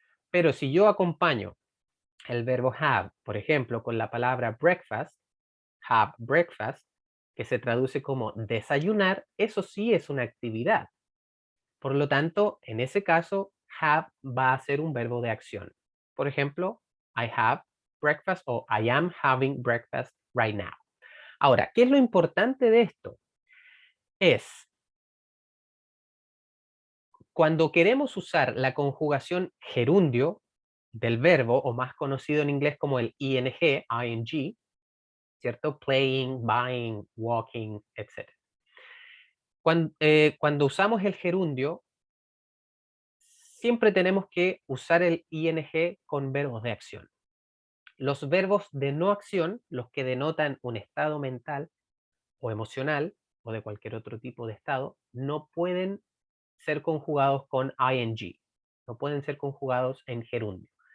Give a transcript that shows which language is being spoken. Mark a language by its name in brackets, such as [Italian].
[Spanish] Pero si yo acompaño el verbo have, por ejemplo, con la palabra breakfast, have breakfast, que se traduce como desayunar, eso sí es una actividad. Por lo tanto, en ese caso, have va a ser un verbo de acción. [English] Por ejemplo, I have breakfast o I am having breakfast right now. [Spanish] Ahora, ¿qué es lo importante de esto? Es cuando queremos usar la conjugación gerundio del verbo, o más conocido en inglés como el ing, ing, ¿cierto? [English] Playing, buying, walking, etc. [Spanish] Cuando usamos el gerundio, siempre tenemos que usar el ing con verbos de acción. Los verbos de no acción, los que denotan un estado mental o emocional o de cualquier otro tipo de estado, no pueden ser conjugados con ing, no pueden ser conjugados en gerundio.